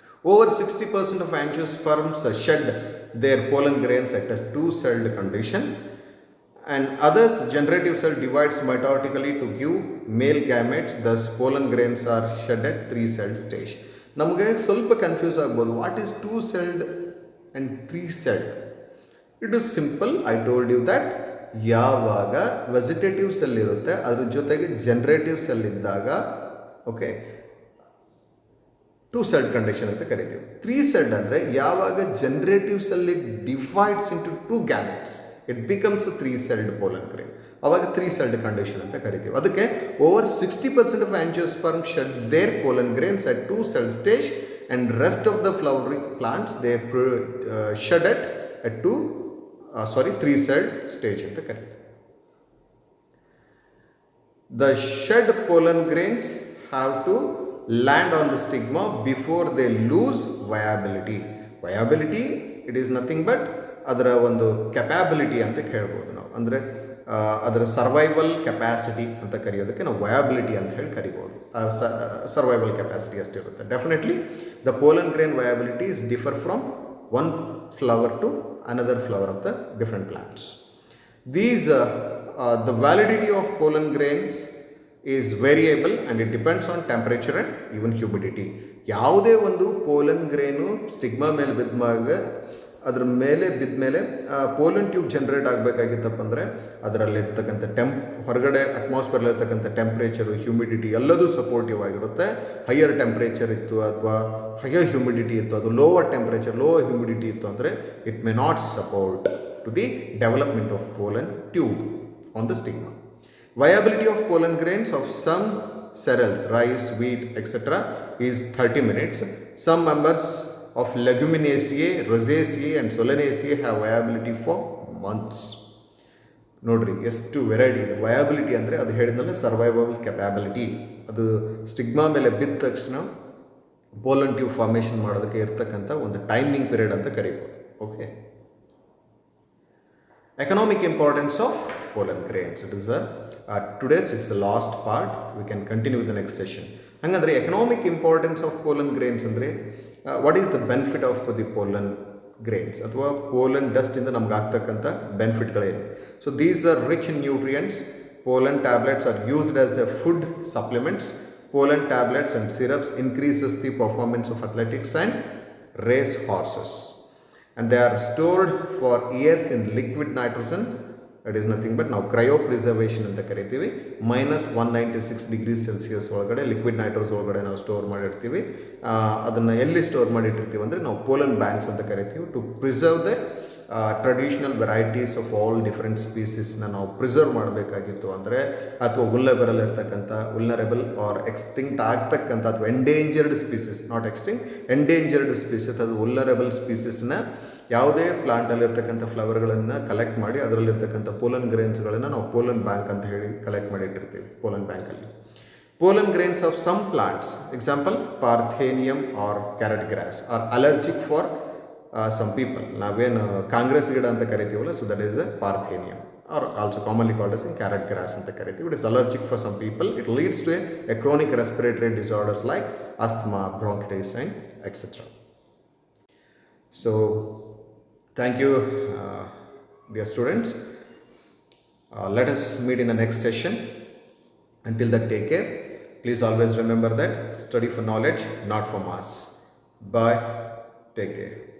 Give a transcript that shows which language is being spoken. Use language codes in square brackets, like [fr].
[en] Over 60% of angiosperms shed their pollen grains at a 2-celled condition, and others generative cell divides mitotically to give male gametes. Thus pollen grains are shed at 3-celled stage. [kn] ನಮಗೆ ಸ್ವಲ್ಪ confuse ಆಗ್ಬೋದು, [en] What is 2-celled and 3-celled? It is simple. I told you that [kn] ಯಾವಾಗ vegetative cell ಇರುತ್ತೆ ಅದ್ರ ಜೊತೆಗೆ generative cell ಇದ್ದಾಗ, okay, 2-celled condition ಅಂತ ಕರಿತೀವಿ. 3-celled ಅಂದರೆ ಯಾವಾಗ [en] Generative cell divides into 2 gametes, it becomes 3-celled pollen grain. [kn] ಅವಾಗ 3-celled ಕಂಡೀಷನ್ ಅಂತ ಕರಿತೀವಿ. [en] ಅದಕ್ಕೆ over 60% of angiosperm shed their pollen grains at 2-celled stage and rest of the flowering plants they shed it at 3-celled stage [kn] ಅಂತ ಕರೀತಾರೆ. [en] The shed pollen grains have to land on the stigma before they lose viability. Viability, it is nothing but [kn] ಅದರ ಒಂದು ಕೆಪ್ಯಾಬಿಲಿಟಿ ಅಂತ ಹೇಳ್ಬೋದು ನಾವು. ಅಂದರೆ ಅದರ survival capacity ಅಂತ ಕರೆಯೋದಕ್ಕೆ ನಾವು ವಯಾಬಿಲಿಟಿ ಅಂತ ಹೇಳಿ ಕರಿಬೋದು. Survival capacity ಅಷ್ಟಿರುತ್ತೆ. [en] Definitely the pollen grain viability is differ from one flower to another flower of the different plants. These the validity of pollen grains is variable and it depends on temperature and even humidity. [kn] ಯಾವುದೇ ಒಂದು pollen ಗ್ರೇನು stigma ಮೇಲೆ ಬಿದ್ದಾಗ ಅದ್ರ ಮೇಲೆ ಬಿದ್ದ ಮೇಲೆ pollen tube generate ಆಗಬೇಕಾಗಿತ್ತಪ್ಪ ಅಂದರೆ ಅದರಲ್ಲಿರ್ತಕ್ಕಂಥ ಹೊರಗಡೆ ಅಟ್ಮಾಸ್ಫಿಯರ್ಲಿರ್ತಕ್ಕಂಥ ಟೆಂಪ್ರೇಚರು, ಹ್ಯೂಮಿಡಿಟಿ ಎಲ್ಲದೂ ಸಪೋರ್ಟಿವ್ ಆಗಿರುತ್ತೆ. ಹೈಯರ್ ಟೆಂಪ್ರೇಚರ್ ಇತ್ತು ಅಥವಾ ಹೈಯರ್ ಹ್ಯೂಮಿಡಿಟಿ ಇತ್ತು, ಅದು ಲೋವರ್ ಟೆಂಪ್ರೇಚರ್, ಲೋವರ್ ಹ್ಯೂಮಿಡಿಟಿ ಇತ್ತು ಅಂದರೆ [en] It may not support to the development of pollen tube on the stigma. Viability of pollen grains of some cereals, rice, wheat, etc. is 30 minutes. Some members of Leguminosae, Rosaceae and Solanaceae have viability for months. [kn] ನೋಡ್ರಿ ಎಷ್ಟು variety ಇದೆ. Viability ಅಂದರೆ ಅದು ಹೇಳಿದ್ಮೇಲೆ survival ಕೆಪ್ಯಾಬಿಲಿಟಿ, ಅದು stigma ಮೇಲೆ ಬಿದ್ದ ತಕ್ಷಣ ಪೋಲನ್ ಟ್ಯೂಬ್ ಫಾರ್ಮೇಷನ್ ಮಾಡೋದಕ್ಕೆ ಇರ್ತಕ್ಕಂಥ ಒಂದು ಟೈಮಿಂಗ್ ಪೀರಿಯಡ್ ಅಂತ ಕರಿಬೋದು. [en] Okay, economic importance of pollen grains. It is today's it's the last part. We can continue with the next session. [kn] Hangandre [en] economic importance of pollen grains [kn] andre [en] what is the benefit of the pollen grains [kn] ಅಥವಾ [en] pollen dust [kn] ಇಂದ ನಮಗೆ ಆಗ್ತಕ್ಕಂಥ ಬೆನಿಫಿಟ್ಗಳೇನು? [en] So these are rich in nutrients. Pollen tablets are used as a food supplements. Pollen tablets and syrups increases the performance of athletics and race horses. And they are stored for years in liquid nitrogen. It is nothing but [kn] ನಾವು ಕ್ರಯೋಪ್ರಿಸರ್ವೇಷನ್ ಅಂತ ಕರಿತೀವಿ. -196 degrees Celsius ಒಳಗಡೆ liquid ನೈಟ್ರೋಸ್ ಒಳಗಡೆ ನಾವು store ಮಾಡಿರ್ತೀವಿ. ಅದನ್ನು ಎಲ್ಲಿ store ಮಾಡಿಟ್ಟಿರ್ತೀವಿ ಅಂದರೆ ನಾವು ಪೋಲನ್ ಬ್ಯಾಂಕ್ಸ್ ಅಂತ ಕರಿತೀವಿ. [en] to preserve the traditional varieties of all different [kn] ಸ್ಪೀಸೀಸ್ನ ನಾವು ಪ್ರಿಸರ್ವ್ ಮಾಡಬೇಕಾಗಿತ್ತು ಅಂದರೆ, ಅಥವಾ ಉಲ್ನರೇಬಲ್ ಆರ್ ಎಕ್ಸ್ಟಿಂಕ್ಟ್ ಆಗ್ತಕ್ಕಂಥ ಅಥವಾ endangered species, not extinct, endangered species, ಅದು ಉಲ್ನರೇಬಲ್ ಸ್ಪೀಸೀಸ್ನ ಯಾವುದೇ ಪ್ಲಾಂಟಲ್ಲಿರ್ತಕ್ಕಂಥ ಫ್ಲವರ್ಗಳನ್ನು ಕಲೆಕ್ಟ್ ಮಾಡಿ ಅದರಲ್ಲಿರ್ತಕ್ಕಂಥ ಪೋಲನ್ ಗ್ರೇನ್ಸ್ಗಳನ್ನು ನಾವು ಪೋಲನ್ ಬ್ಯಾಂಕ್ ಅಂತ ಹೇಳಿ ಕಲೆಕ್ಟ್ ಮಾಡಿ ಇಟ್ಟಿರ್ತೀವಿ ಪೋಲನ್ ಬ್ಯಾಂಕಲ್ಲಿ. [en] Pollen grains of some plants, example parthenium or carrot grass, are allergic for some people. [kn] ನಾವೇನು ಕಾಂಗ್ರೆಸ್ ಗಿಡ ಅಂತ ಕರಿತೀವಲ್ಲ, [en] so that is a parthenium or also commonly called as carrot grass [kn] ಅಂತ ಕರಿತೀವಿ. [en] It is allergic for some people. It leads to a chronic respiratory disorders like asthma, bronchitis and etc. So thank you dear students. Let us meet in the next session. Until that, take care. Please always remember that study for knowledge, not for mass. Bye. Take care.